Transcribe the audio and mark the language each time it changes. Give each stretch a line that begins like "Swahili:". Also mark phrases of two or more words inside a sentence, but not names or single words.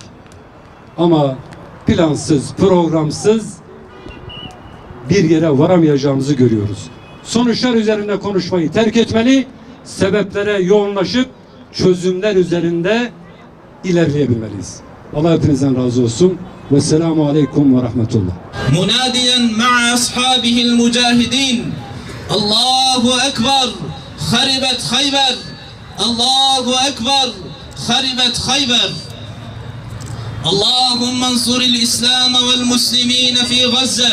Turkish: Ama plansız, programsız bir yere varamayacağımızı görüyoruz. Sonuçlar üzerinde konuşmayı terk etmeli, sebeplere yoğunlaşıp çözümler üzerinde ilerleyebilmeliyiz. Allah hepinizden razı olsun.
Arabic: والسلام عليكم ورحمة الله. مناديا مع أصحابه المجاهدين الله أكبر خربت خيبر الله أكبر خربت خيبر اللهم انصر الإسلام والمسلمين في غزة.